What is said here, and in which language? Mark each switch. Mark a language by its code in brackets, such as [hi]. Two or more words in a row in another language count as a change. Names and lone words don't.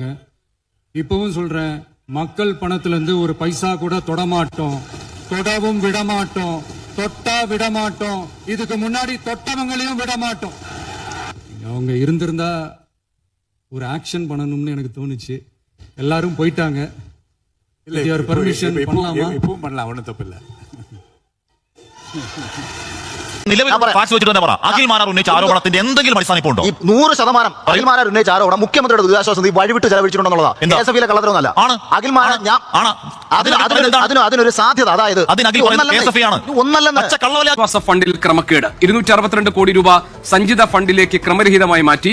[ta] இப்பவும் சொல்றேன், மக்கள் பணத்துல இருந்து ஒரு பைசா கூட தொடமாட்டோம், தொடவும் விடமாட்டோம், தொட்டா விடமாட்டோம், இதுக்கு முன்னாடி தொட்டவங்களையும் விடமாட்டோம். அவங்க இருந்திருந்தா ஒரு ஆக்ஷன் பண்ணணும்னு எனக்கு தோணுச்சு. எல்லாரும் போயிட்டாங்க. பெர்மிஷன் பண்ணலாமா? இப்பவும் பண்ணலாம், ஒன்றும் தப்பு இல்லை. [ml] അഖിൽ മാരാർ ഉന്നയിച്ച ആരോപണത്തിന്റെ എന്തെങ്കിലും അടിസ്ഥാനം ഇപ്പോൾ ഉണ്ടോ? 100% അഖിൽ മാരാർ ഉന്നയിച്ച ആരോപണം മുഖ്യമന്ത്രിയുടെ ദുരിതാശ്വാസ നിധി വഴിവിട്ട് ചെലവഴിച്ചിട്ടുണ്ടെന്നുള്ളതാണ്. എസ്എഫ്ഐയിലെ കള്ളത്തരമൊന്നുമല്ല. അതിനൊരു സാധ്യത, അതായത് ഫണ്ടിൽ ക്രമക്കേട് 262 കോടി രൂപ സഞ്ചിത ഫണ്ടിലേക്ക് ക്രമരഹിതമായി മാറ്റി.